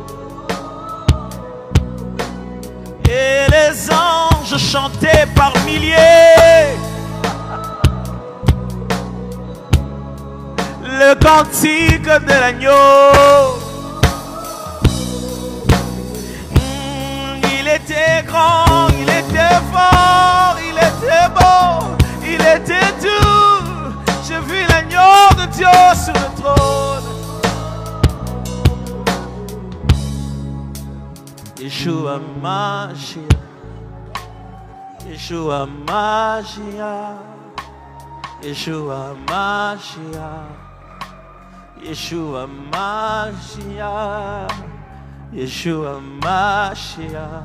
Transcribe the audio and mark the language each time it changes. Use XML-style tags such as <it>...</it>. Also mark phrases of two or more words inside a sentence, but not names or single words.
<fr>Et les anges chantaient par milliers le cantique de l'agneau. Il était grand, il était fort, il était beau, il était tout. J'ai vu l'agneau de Dieu sur le trône.</fr> <he>ישוע משיח, ישוע משיח, ישוע משיח, ישוע משיח, ישוע משיח, Yeshua Mashiach, Yeshua Mashiach,</he>